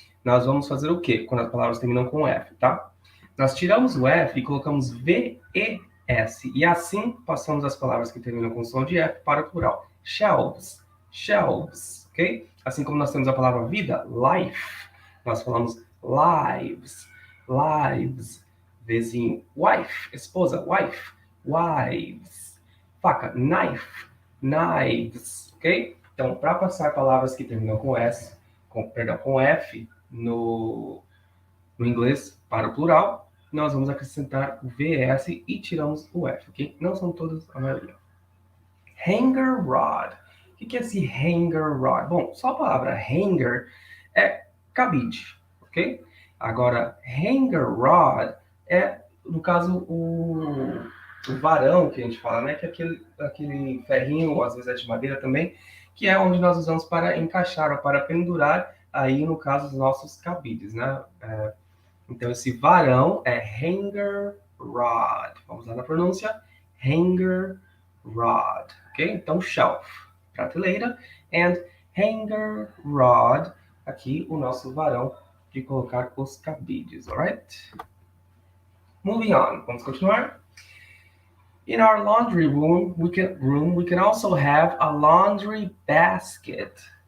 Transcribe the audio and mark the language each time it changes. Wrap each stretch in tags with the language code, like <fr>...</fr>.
<pt>Nós vamos fazer o quê? Quando as palavras terminam com F, tá? Nós tiramos o F e colocamos VES. E assim passamos as palavras que terminam com som de F para o plural. Shelves, shelves, ok? Assim como nós temos a palavra vida, life, nós falamos lives, lives. Vizinho, wife, esposa, wife, wives. Faca, knife, knives, ok? Então, para passar palavras que terminam com S, com F no inglês para o plural, nós vamos acrescentar o VS e tiramos o F, ok? Não são todas, a maioria. Hanger rod. O que é esse hanger rod? Bom, só a palavra hanger é cabide, ok? Agora, hanger rod é, no caso, o varão que a gente fala, né? Que é aquele ferrinho, às vezes é de madeira também, que é onde nós usamos para encaixar ou para pendurar, aí no caso, os nossos cabides, né? Então, esse varão é hanger rod. Vamos lá na pronúncia. Hanger rod. Ok? Então, shelf, prateleira. And hanger rod, aqui o nosso varão de colocar os cabides.</pt> <en>Alright? Moving on. Vamos continuar. In our laundry room, we can also have a laundry basket.</en>